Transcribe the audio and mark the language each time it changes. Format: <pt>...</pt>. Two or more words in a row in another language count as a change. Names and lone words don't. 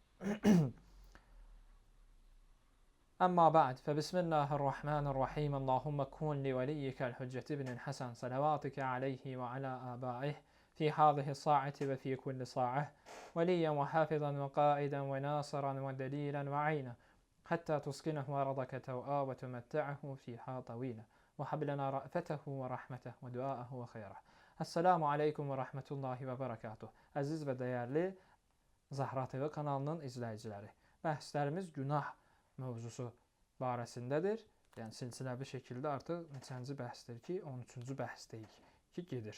<ar>أما بعد فبسم الله الرحمن الرحيم اللهم كن لوليك الحجة بن الحسن صلواتك عليه وعلى آبائه في هذه الساعة وفي كل ساعة وليا وحافظا وقائدا وناصرا ودليلا وعينا حتى تسكنه أرضك توآ وتمتعه فيها طويلا وهب لنا رأفته ورحمته ودعاءه وخيره. السلام عليكم ورحمة الله وبركاته.</ar> <az>Əziz və dəyərli Zahra TV kanalının izləyiciləri, bəhslərimiz günah mövzusu barəsindədir. Yəni silsiləvi şəkildə artıq neçənci bəhsdir ki, 13-cü bəhsdəyik ki gedir.</az>